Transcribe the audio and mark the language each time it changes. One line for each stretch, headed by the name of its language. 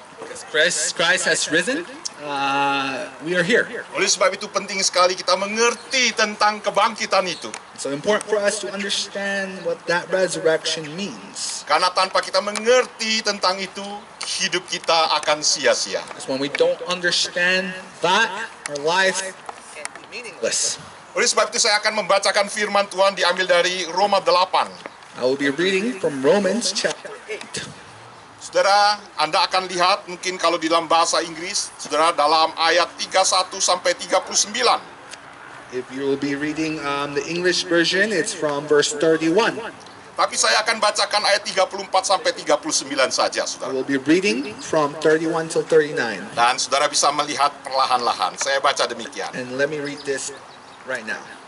English: Because Christ has risen, we are here.
Indonesian: Oleh sebab itu penting sekali kita mengerti tentang kebangkitan itu.
English: It's so important for us to understand what that resurrection means.
Indonesian: Karena tanpa kita mengerti tentang itu, hidup kita akan sia-sia.
English: Because when we don't understand that, our life can be meaningless.
Indonesian: Oleh sebab itu saya akan membacakan firman Tuhan diambil dari Roma 8.
English: I will be reading from Romans chapter 8.
Indonesian: Saudara, Anda akan lihat mungkin kalau di dalam bahasa Inggris, saudara, dalam ayat 31 sampai 39.
English: If you will be reading the English version, it's from verse 31.
Indonesian: Tapi saya akan bacakan ayat 34 sampai 39 saja,
English: I
Indonesian: saudara.
English: will be reading from 31 till 39.
Indonesian: Dan saudara bisa melihat perlahan-lahan. Saya baca demikian.
English: And let me read this right now.